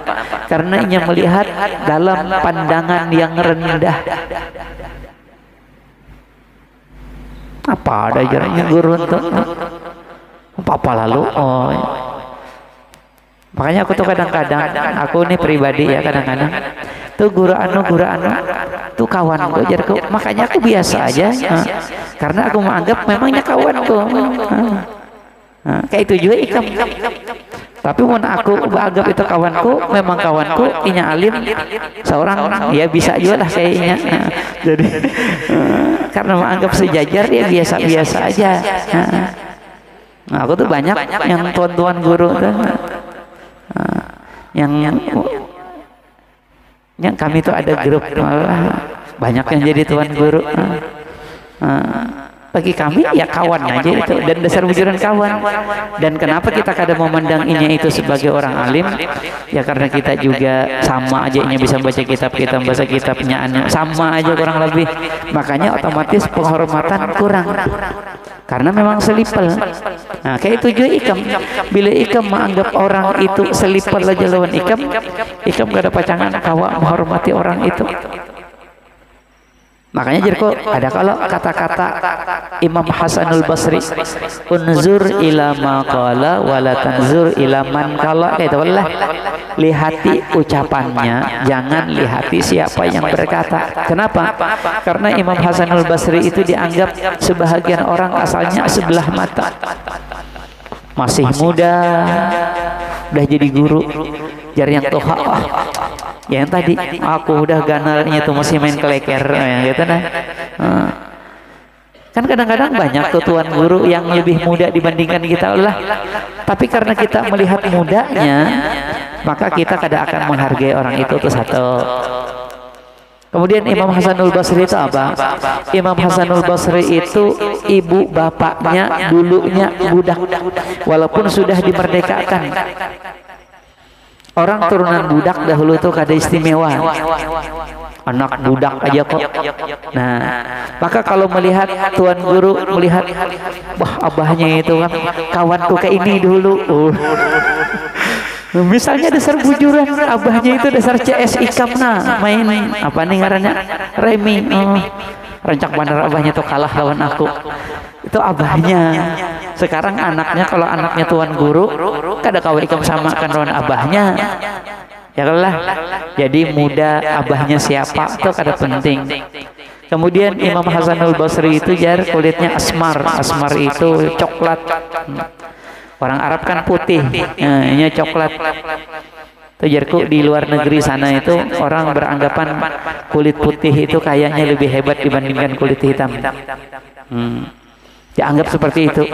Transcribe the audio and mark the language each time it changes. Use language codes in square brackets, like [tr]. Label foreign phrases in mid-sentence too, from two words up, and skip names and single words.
[id] Karena ia melihat dalam pandangan yang rendah. Apa ada jaraknya guru untuk apa lalu? Oh, makanya aku tuh kadang-kadang, aku ini pribadi ya, [bjn] kadang-kadang tuh guru anu tuh kawanku jarku, makanya aku biasa aja karena aku menganggap memangnya kawanku. Kayak itu juga ikam. Tapi mun aku anggap itu kawanku, memang kawanku, inya alim seorang, ya bisa juga lah kayaknya. [id] Jadi karena menganggap sejajar ya biasa-biasa aja. [bjn] Nah, aku tuh banyak yang tuan-tuan guru tuh, yang kami tuh ada grup malah banyak yang jadi tuan guru. Bagi kami ya kawan aja itu, dan dasar wujudan kawan. [id] Dan kenapa kita kadang memandang ini itu sebagai orang alim, ya karena kita juga sama aja bisa baca kitab, kita baca kitabnya sama aja kurang lebih, makanya otomatis penghormatan kurang karena memang selipel. [bjn] Nah kayak itu juga ikam, bila ikam menganggap orang itu selipel aja lawan ikam gak ada pacangan kawa menghormati orang itu. Makanya jerko ada kalau kata-kata Imam Hasanul Basri, [ar] انظر إلى ما قال ولا تنظر إلى من قال, [bjn] itu Allah, lihati ucapannya, jangan lihati siapa yang berkata. Kenapa? Karena Imam Hasanul Basri itu dianggap sebahagian orang asalnya sebelah mata, masih muda udah jadi guru, jar yang toha yang tadi aku udah ganalnya tuh masih main keleker ya gitu nah. [id] Kan kadang-kadang banyak tuh tuan guru yang lebih muda dibandingkan kita lah, tapi karena kita melihat mudanya maka kita kadang akan menghargai orang itu tuh satu. Kemudian Imam Hasanul Basri itu apa? Imam Hasanul Basri itu ibu bapaknya dulunya budak, walaupun sudah dimerdekakan. [bjn] Orang turunan budak dahulu tuh kada istimewa, anak budak aja kok. Nah, maka kalau melihat tuan guru melihat, wah abahnya itu kan kawanku kayak ini dulu. Misalnya dasar bujuran, abahnya itu dasar CS ikamna, main apa nih ngarannya remi. Rancak bener abahnya tuh kalah lawan aku. Itu abahnya. Sekarang anaknya, kalau anaknya tuan guru kada kawa ikam samakan lawan abahnya, ya lah. Jadi muda abahnya siapa itu kada penting. [id] Kemudian Imam Hasanul Basri itu jar kulitnya asmar itu coklat. Orang Arab kan putih, ini coklat. [bjn] Tujarku di luar negeri sana itu orang beranggapan kulit putih itu kayaknya lebih hebat dibandingkan kulit hitam. [id] Dianggap seperti itu.